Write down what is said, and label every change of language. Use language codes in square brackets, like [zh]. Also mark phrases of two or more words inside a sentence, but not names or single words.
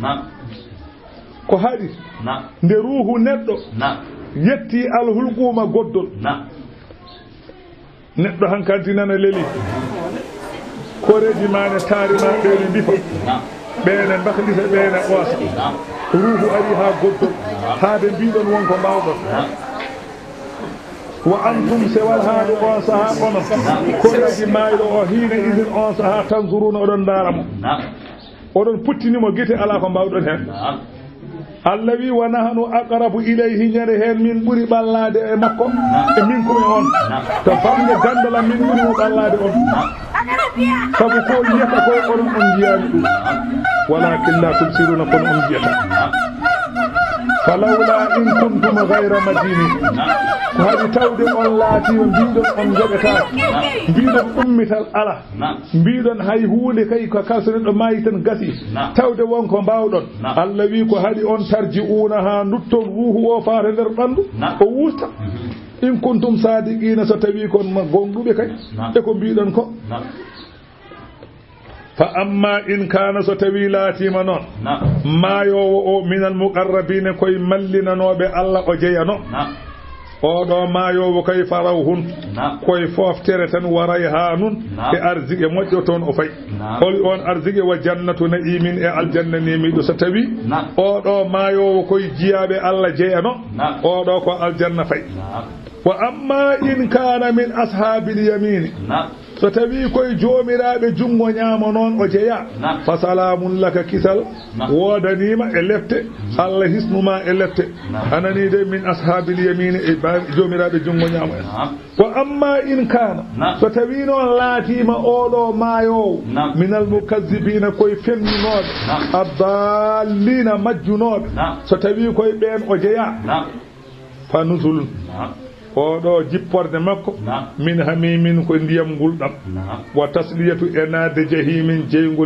[ff] ko hadi nde ruhu neddo yetti [ar] الحلقوم [ff] goddol neddo hankanti nana leli koreji mane tarima beene difa beene bakhlita beene wasa ruhu ari ha goddol haade biidon won ko bawdon [ar] وأنتم [ff] sewal haade on saha ono koreji maydo o hiina idin on saha tanzuruna odon daramo odon puttinimo gite ala ko bawdon hen Allah wi [ar] ونحن أقرب إليه [ff] nyare hen min buri ballade e makko e min ko on to famde gandala min buri ballade on sabu ko yeta ko on jiyani dum [ar] ولكن لا تبصرون [ff] kun jiyata [ar] فلولا إن كنتم غير مدينين [ff] ko hadi tawde on laati biidon on jogata biidon ummital ala biidon hay huule kay ko kalsone do mayi tan gasi tawde won ko bawdon Allah wi ko hadi on tarji'una ha nutton ruhu o faare der bandu o wusta [ar] إن كنتم صادقين [ff] so tawi kon gondube kay e ko biidon ko [ar] فأما إن كان [ff] so tawi laatima non maayowo o [ar] من المقربين [ff] koye mallinanoɓe Allah o jeyano oɗo maayowo kay farawhun koye foftere tan waray ha nun e arzigue moƴƴo toon o fay hol on arzigue [ar] وجنة نعيم [ff] e aljanna nemiɗo so tawi oɗo maayowo koye jiyaɓe Allah jeyano oɗo ko aljanna fay wa [ar] أما إن كان من أصحاب اليمين [ff] so tawi koye joomiraɓe jungo ñaama noon o jeeya [ar] فسلام لك [ff] kisal wodanima e lefte Allah hisnuma e lefte anani de [ar] من أصحاب اليمين [ff] e joomiraɓe jungo ñaama en [ar] وأما إن كان [ff] so tawi noon laatima oɗo maayowo [ar] من المكذبين [ff] koye femminoɓe addallina majjunoɓe so tawi koye ɓen o jeeya [ar] فنزل [ff] oɗo jipporde makko [ar] من حميم [ff] ko ndiyam gulɗam [ar] وتصلية [ff] enade jahimin jeygol